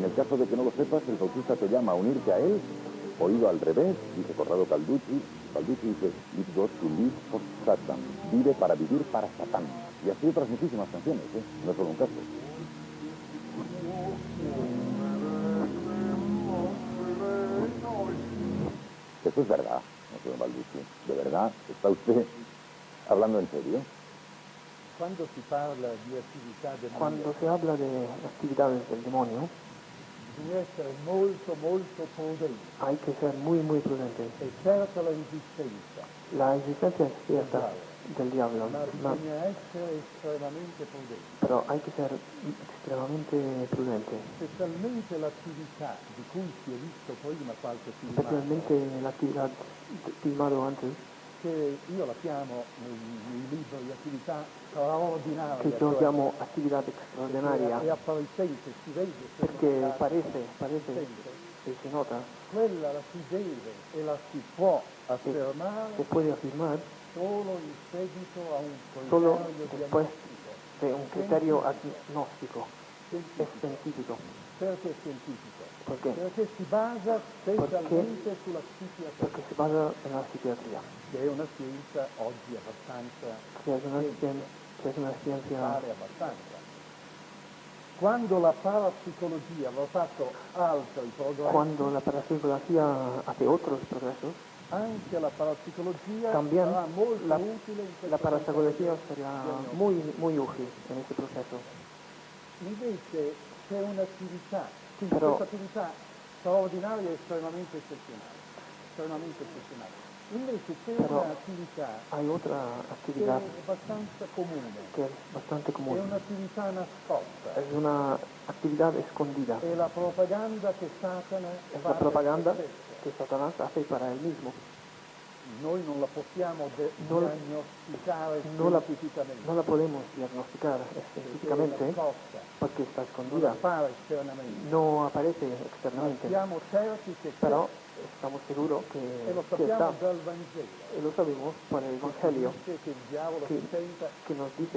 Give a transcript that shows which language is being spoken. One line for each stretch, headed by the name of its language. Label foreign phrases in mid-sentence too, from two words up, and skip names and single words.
Spanish: el caso de que no lo sepas, el bautista te llama a unirte a él, oído al revés, dice Corrado Balducci dice,
English: It goes to live for Satan,
Spanish: vive para vivir para Satán. Y así otras muchísimas canciones, no es solo un caso. Eso es verdad, señor Balducci, ¿de verdad está usted hablando en serio? Cuando se habla de actividades del demonio,
Italian: bisogna essere molto prudente.
Spanish: hay que ser muy prudente.
Italian: È certa la resistenza.
Spanish: La existencia es cierta, del diablo.
Italian: Ma bisogna essere estremamente prudenti.
Spanish: Pero hay que ser extremadamente prudente,
Italian: Specialmente l'attività di cui si è visto prima qualche filmato,
Spanish: especialmente la actividad filmado antes,
Italian: che io la chiamo nei libri attività straordinaria,
Spanish: que yo llamo actividad
Italian: è
Spanish: extraordinaria,
Italian: appariscente, si vede,
Spanish: porque parece y se nota,
Italian: quella la si deve e la si può affermare
Spanish: se puede afirmar
Italian: solo in seguito a un
Spanish: solo
Italian: criterio
Spanish: después
Italian: diagnostico.
Spanish: de un criterio agnóstico, es científico.
Italian: Perché è scientifico?
Spanish: ¿Por qué?
Italian: Perché si basa specialmente sulla psichiatria,
Spanish: Porque se basa en la psiquiatría,
Italian: che è una scienza oggi abbastanza
Spanish: que es una ciencia
Italian: pare abbastanza. Quando la parapsicologia va fatto altri progressi,
Spanish: cuando la parapsicología hace otros progresos,
Italian: anche la parapsicologia
Spanish: también
Italian: sarà molto utile in questo
Spanish: la parapsicología
Italian: processo
Spanish: será
Italian: diagnostico.
Spanish: muy útil en este proceso.
Italian: Invece c'è un'attività, quindi Però- questa attività straordinaria e estremamente eccezionale. Invece c'è Però un'attività
Spanish: hay otra
Italian: che
Spanish: actividad
Italian: è abbastanza comune,
Spanish: que es bastante
Italian: è
Spanish: común,
Italian: un'attività nascosta,
Spanish: es una actividad escondida,
Italian: è la propaganda che Satana
Spanish: es
Italian: fa
Spanish: la propaganda
Italian: per se stesso.
Spanish: que Satanás hace para él mismo.
Italian: Noi non la possiamo
Spanish: No la-
Italian: diagnosticare
Spanish: No la
Italian: scientificamente,
Spanish: podemos diagnosticar científicamente
Italian: perché è nascosta,
Spanish: porque está
Italian: non
Spanish: escondida,
Italian: appare esternamente,
Spanish: no aparece
Italian: ma
Spanish: externamente,
Italian: siamo certi che c'è,
Spanish: pero estamos seguros
Italian: e lo
Spanish: que
Italian: sappiamo
Spanish: está,
Italian: dal Vangelo.
Spanish: y lo sabemos por el Evangelio,
Italian: Dice che il diavolo
Spanish: que,
Italian: si tenta,
Spanish: que nos dice